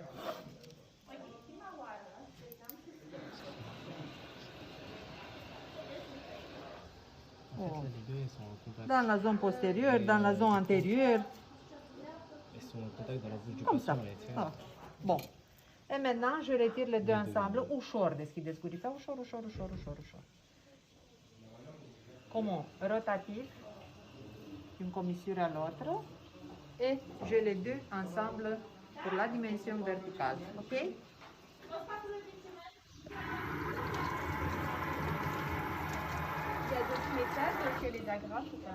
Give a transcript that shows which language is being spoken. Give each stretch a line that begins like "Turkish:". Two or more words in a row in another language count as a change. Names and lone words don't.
French: En fait, là, les deux, elles sont en contact. Dans la zone postérieure, dans la zone antérieure, Elles sont en contact dans la bouche du comme ça. patient. Elle est Ah, bon. Et maintenant, je retire les deux ensemble.
Romanian: Ușor deschideți gurița. Ușor, ușor, ușor, ușor, ușor.
French: Comment? Rotatif, une commissure à l'autre. Et j'ai les deux ensemble pour la dimension verticale. OK? Il y a d'autres méthodes que les agrafes ou pas?